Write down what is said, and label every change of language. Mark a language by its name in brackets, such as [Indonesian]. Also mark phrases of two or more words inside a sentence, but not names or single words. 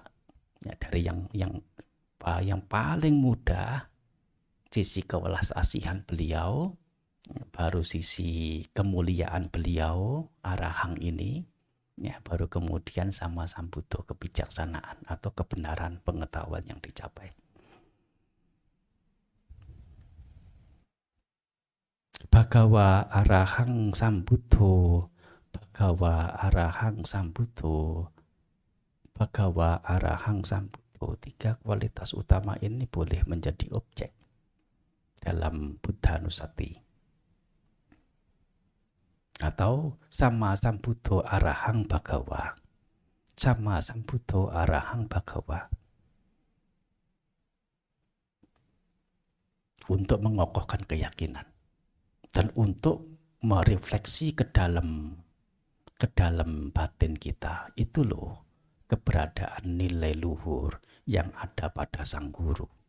[Indonesian] Ya, dari yang paling mudah, sisi kewelas asihan beliau, baru sisi kemuliaan beliau, arahang ini, ya, baru kemudian [Pali] sama sambuto [Indonesian] kebijaksanaan atau kebenaran pengetahuan yang dicapai. [Pali] Bhagawa arahang sambuto, Bhagawa arahang sambuto, Bhagawa arahang sambuto. [Indonesian] 3 kualitas utama ini boleh menjadi objek dalam Buddhanusati. [Pali] Atau sama sambuto arahang bhagawa, sama sambuto arahang bhagawa. [Indonesian] Untuk mengokohkan keyakinan dan untuk merefleksi ke dalam batin kita, itu loh keberadaan nilai luhur yang ada pada sang guru.